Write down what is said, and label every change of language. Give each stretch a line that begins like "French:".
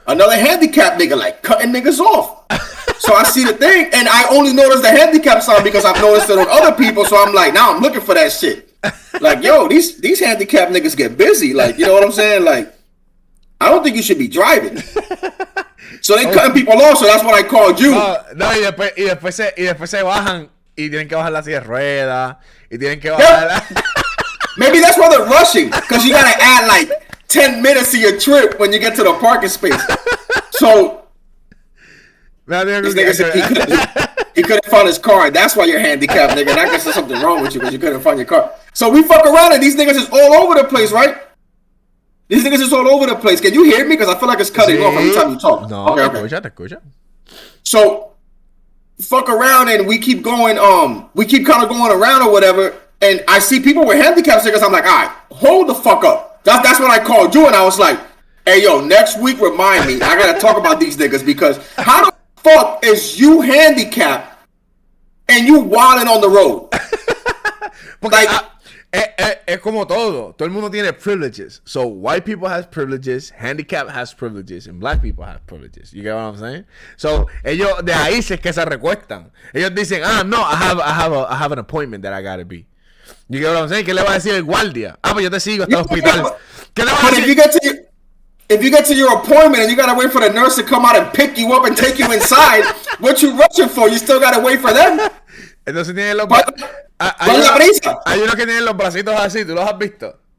English: Another handicapped nigga like cutting niggas off. So I see the thing and I only noticed the handicap sign because I've noticed it on other people. So I'm like, now I'm looking for that shit. Like, yo, these handicapped niggas get busy. Like, you know what I'm saying? Like, I don't think you should be driving. So they cutting people off, so that's what I called you.
Spanish: No, y después se bajan y tienen que bajar la silla de ruedas y tienen que bajar
English: Maybe that's why they're rushing, because you gotta add like 10 minutes to your trip when you get to the parking space. So this nigga said he couldn't find his car, and that's why you're handicapped, nigga. And I guess there's something wrong with you because you couldn't find your car. So we fuck around and these niggas is all over the place, right? These niggas is all over the place. Can you hear me? Because I feel like it's cutting off every time you talk. No, okay.
Spanish: Te escucha.
English: So fuck around and we keep going. We keep kind of going around or whatever. And I see people with handicap stickers. I'm like, all right, hold the fuck up. That's when I called you and I was like, hey, yo, next week remind me. I gotta talk about these niggas because how the fuck is you handicapped and you wilding on the road?
Spanish: Like, es como todo. Todo el mundo tiene privileges.
English: So white people has privileges, handicap has privileges, and black people have privileges. You get what I'm saying?
Spanish: So ellos de ahí es que se recuestan. Ellos dicen, no,
English: I have an appointment that I gotta be. You get what I'm saying?
Spanish: ¿Qué le va a decir el guardia? Pues yo te sigo hasta el hospital. ¿Qué le va a decir?
English: If you get to your appointment and you gotta wait for the nurse to come out and pick you up and take you inside, what you rushing for? You still gotta wait for them.
Spanish: Entonces tienen los hay unos que tienen los bracitos así, ¿tú los has visto?